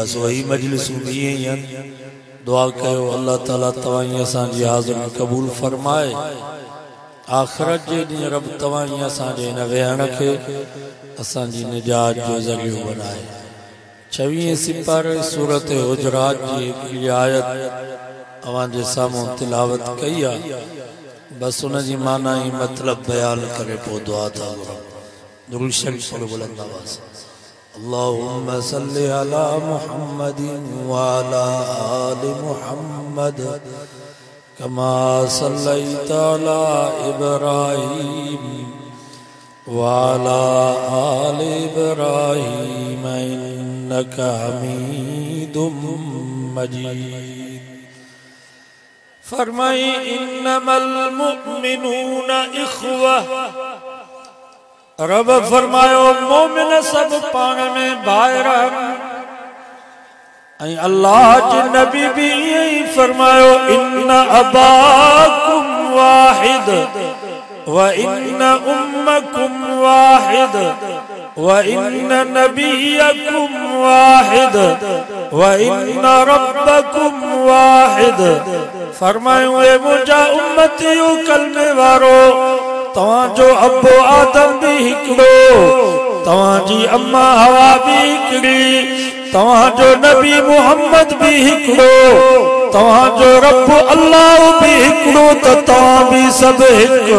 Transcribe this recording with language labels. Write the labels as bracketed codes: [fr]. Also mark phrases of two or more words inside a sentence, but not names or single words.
[sd] सो ही मजलिसूं बि ईअं ई आहिनि। दुआ कयो अल्लाह ताला तव्हां असांजी हाज़िरी क़बूल फरमाए, आख़िरत जे ॾींहुं रब तव्हां असांजे हिन वेहण खे असांजी निजात जो ज़रियो बनाए। 26 सिपारे सूरत हुजरात जी हिकिड़ी आयत अवांजे साम्हूं तिलावत कई आहे, बस उन जी माना ही मतलब बयान करे पोइ दुआ था घुरूं। दुरूद शरीफ बुलंद आवाज़ [ar] اللهم صل على محمد وعلى آل محمد كما صليت على إبراهيم و وعلى آل إبراهيم إنك حميد مجيد. फरमाई إنما المؤمنون إخوة, [sd] रब फरमायो मोमिन सब पाण में भाई रहन। अल्लाह जे नबी भी यही फरमायो [ar] إن أباكم واحد وإن أمكم واحد وإن نبيكم واحد وإن ربكم واحد. [sd] फरमायो ए मुंहिंजा उम्मतियो कलमे वारो, तव्हांजो अबो आदम भी हिकिड़ो, तव्हांजी अम्मा हवा भी हिकिड़ी, तव्हांजो नबी मुहम्मद भी हिकिड़ो, तव्हांजो रब अल्लाह भी हिकिड़ो, त तव्हां भी सभु हिकु।